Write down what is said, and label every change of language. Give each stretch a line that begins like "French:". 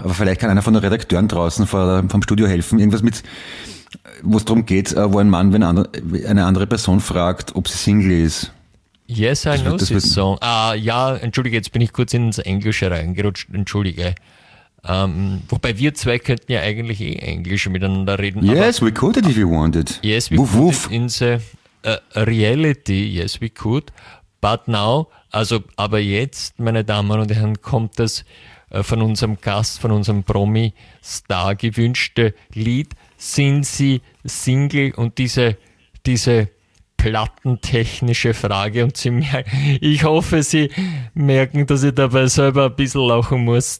German: Aber vielleicht kann einer von den Redakteuren draußen vom Studio helfen. Irgendwas mit, wo es darum geht, wo ein Mann, wenn eine andere Person fragt, ob sie Single ist.
English: Yes, I know this song.
German: Ja, entschuldige, jetzt bin ich kurz ins Englische reingerutscht. Entschuldige. Wobei wir zwei könnten ja eigentlich eh Englisch miteinander reden.
English: Yes, aber, we could it if you wanted. Yes, we could in the reality, yes, we could. But now,
German: also aber jetzt, meine Damen und Herren, kommt das von unserem Gast, von unserem Promi-Star gewünschte Lied. Sind Sie Single? Und diese plattentechnische Frage. Und Sie merken, ich hoffe, Sie merken, dass ich dabei selber ein bisschen lachen muss.